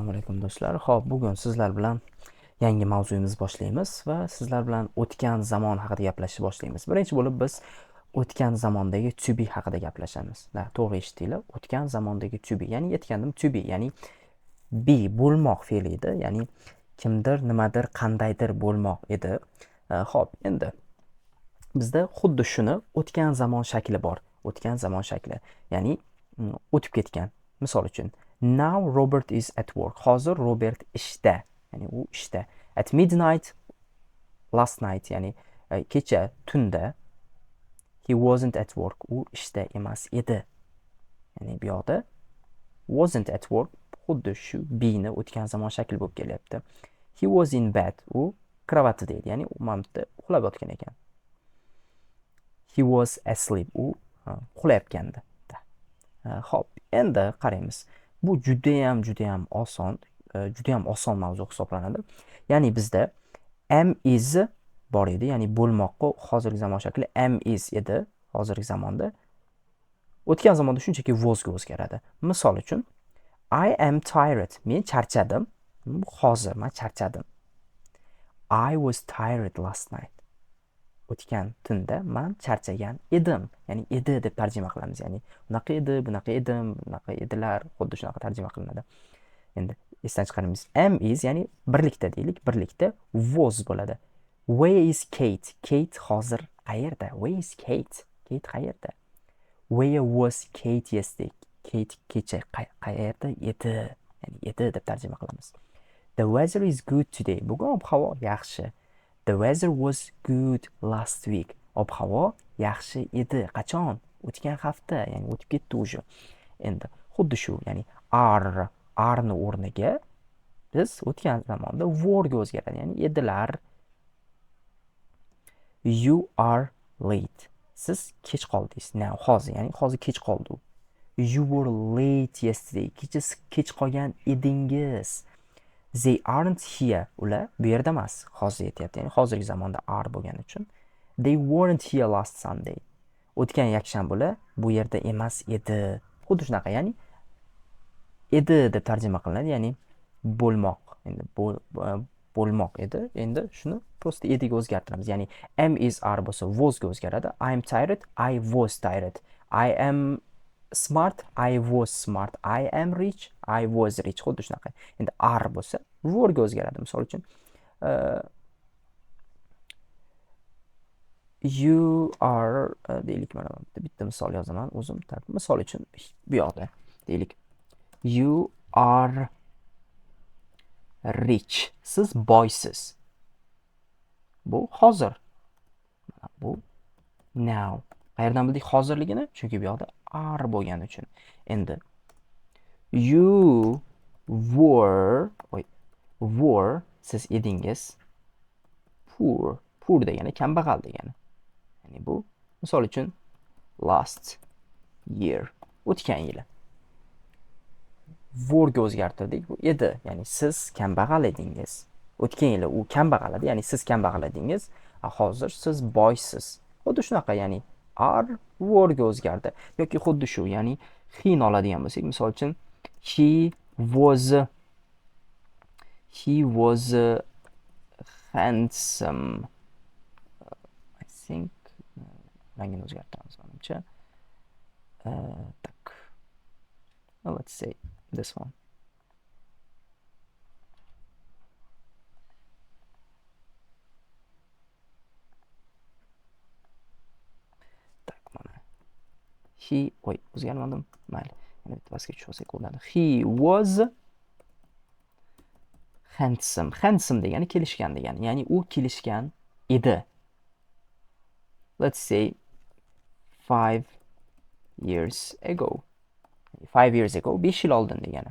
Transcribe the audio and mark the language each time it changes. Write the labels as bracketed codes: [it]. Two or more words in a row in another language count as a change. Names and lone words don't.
[uz] alaykum do'stlar. Xo'p, bugun sizlar bilan yangi mavzuyimizni boshlaymiz va sizlar bilan o'tgan zamon haqida gaplashishni boshlaymiz. Birinchi bo'lib biz o'tgan zamondagi [en] to be [uz] haqida gaplashamiz. To'g'ri eshitdinglar. O'tgan zamondagi [en] to be, [uz] ya'ni aytgandim [en] to be, [uz] ya'ni be bo'lmoq fe'li edi, ya'ni kimdir, nimadir, qandaydir bo'lmoq edi. Xo'p, endi bizda xuddi shuni o'tgan zamon shakli bor. O'tgan zamon shakli, ya'ni o'tib ketgan. Misol uchun, [en] now Robert is at work. [uz] Hozir Robert ishda, ya'ni u ishda. [en] At midnight last night, [uz] ya'ni kecha tunda [en] he wasn't at work. [uz] U ishda emas edi. Ya'ni bu yoqda [en] wasn't at work [uz] xuddi shu be'ni o'tgan zamon shakli bo'lib kelyapti. [en] He was in bed. [uz] U kravatida edi, ya'ni u mamda uxlab yotgan ekan. [en] He was asleep. [uz] U uxlayotgandi. Xo'p, endi qaraymiz. Bu judayam oson, mavzu hisoblanadi. Ya'ni bizda [en] am is [uz] bor edi, ya'ni bo'lmoqqa hozirgi zamon shakli [en] am is [uz] edi hozirgi zamonda. O'tgan zamonda shunchaki wasga o'zgaradi. Misol uchun, [en] I am tired. [uz] Men charchadim. Hozir men charchadim. [en] I was tired last night. [uz] O'tgan tunda men charchagan edim. Ya'ni edi deb tarjima qilamiz. Ya'ni bunaqa edi, bunaqa edim, bunaqa edilar, xuddi shunaqa tarjima qilinadi. Endi esdan chiqaramiz. [en] Am is, [uz] ya'ni birlikda deylik, birlikda was bo'ladi. [en] Where is Kate? [uz] Kate hozir qayerda? [en] Where is Kate? [uz] Kate qayerda? [en] Where was Kate yesterday? [uz] Kate kecha qayerda edi? Ya'ni edi deb tarjima qilamiz. [en] The weather is good today. [uz] Bugun ob-havo yaxshi. [en] The weather was good last week. [uz] Ob-havo yaxshi edi. Qachon? O'tgan hafta, ya'ni o'tib ketdi уже. Endi xuddi shu, ya'ni [en] are ni [uz] o'rniga biz o'tgan zamonda were ga o'zgaradi, ya'ni edilar. [en] You are late. [uz] Siz kech qoldingiz. Now, hozir, ya'ni hozir kech qoldi. [en] You were late yesterday. [uz] Kecha kech qolgan edingiz. [en] They aren't here. [uz] Ular bu yerda emas. Hozir aytyapti. Ya'ni hozirgi zamonda are bo'lgani uchun. [en] They weren't here last Sunday. [uz] O'tgan yakshanba bu yerda emas edi. Xuddi shunaqa, ya'ni edi deb tarjima qilinadi, ya'ni bo'lmoq. Endi bo'lmoq edi. Endi shuni prosta ediga o'zgartiramiz. Ya'ni [en] am is are [uz] bo'lsa was ga o'zgaradi. [en] I am tired, I was tired. I am smart, I was smart. I am rich, I was rich. [uz] Xuddi shunaqa. Endi are bo'lsa were ga o'zgaradi. Misol uchun, [en] you are [uz] deylik, mana bitta misol yozaman o'zim. Misol uchun bu yoqda deylik, [en] you are rich. [uz] Siz boysiz. Bu hozir. Bu now. Qayerdan bildik hozirligini? Chunki bu yoqda are bo'lgani uchun. Endi [en] you were [uz] siz edingiz poor degani kambag'al degani. Ya'ni bu misol uchun [en] last year, [uz] o'tgan yili. Were ga o'zgartirdik. Bu edi, ya'ni siz kambag'al edingiz. O'tgan yili u kambag'al edi, ya'ni siz kambag'al edingiz. Hozir siz boysiz. Xuddi shunaqa, ya'ni are were ga o'zgardi. Yoki xuddi shu, ya'ni he'ni oladigan bo'lsak, misol uchun [en] he was handsome. I think [uz] rangini o'zgartiramiz menimcha. Tak. [en] Let's say this one. [uz] Tak, mana. O'zgarmadim. Mayli. Yana bitta vasga tushsak bo'ladi. [en] He was handsome. [uz] Handsome degani kelishgan degani. Ya'ni u kelishgan edi. [en] Let's say 5 years ago. 5 years ago, [uz] 5 yil oldin degani.